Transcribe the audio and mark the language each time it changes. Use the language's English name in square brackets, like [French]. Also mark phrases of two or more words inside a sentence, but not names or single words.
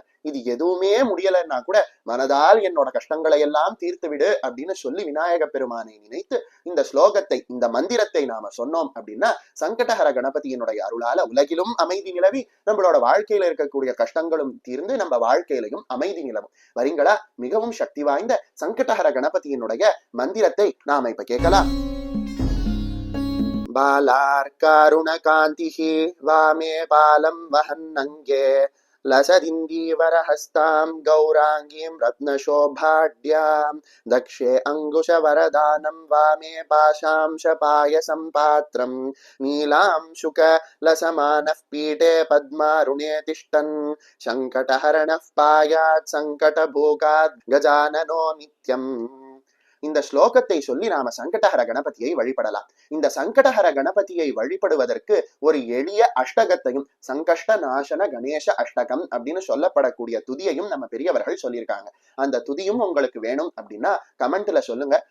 [Tamil] இது எதுவுமே முடியலன்னா கூட மனதால் என்னோட கஷ்டங்களை எல்லாம் தீர்த்து விடு அப்படின்னு சொல்லி விநாயக பெருமானை நினைத்து இந்த ஸ்லோகத்தை, இந்த மந்திரத்தை நாம சொன்னோம் அப்படின்னா சங்கடஹர கணபதியினுடைய அருளால உலகிலும் அமைதி நிலவி நம்மளோட வாழ்க்கையில இருக்கக்கூடிய கஷ்டங்களும் தீர்ந்து நம்ம வாழ்க்கையிலையும் அமைதி நிலவும். வரீங்களா? மிகவும் சக்தி வாய்ந்த சங்கடஹர கணபதியினுடைய மந்திரத்தை நாம இப்ப கேட்கலாம். [Sanskrit] बालार्कारुणकान्तिः वामे बालं वहन्नङ्गे लसदिन्दीवरहस्तां गौराङ्गीं रत्नशोभाढ्यां दक्षे अङ्कुशवरदानं वामे पाशांशपायसं पात्रं नीलांशुकलसमानः पीठे पद्मारुणे तिष्ठन् सङ्कटहरणः पायात् सङ्कटभोगात् गजाननो नित्यम्. [Tamil] இந்த ஸ்லோகத்தை சொல்லி நாம சங்கடஹர கணபதியை வழிபடலாம். இந்த சங்கடஹர கணபதியை வழிபடுவதற்கு ஒரு எளிய அஷ்டகத்தையும், சங்கஷ்ட நாசன கணேச அஷ்டகம் அப்படின்னு சொல்லப்படக்கூடிய துதியையும் நம்ம பெரியவர்கள் சொல்லியிருக்காங்க. அந்த துதியும் உங்களுக்கு வேணும் அப்படின்னா கமெண்ட்ல சொல்லுங்க.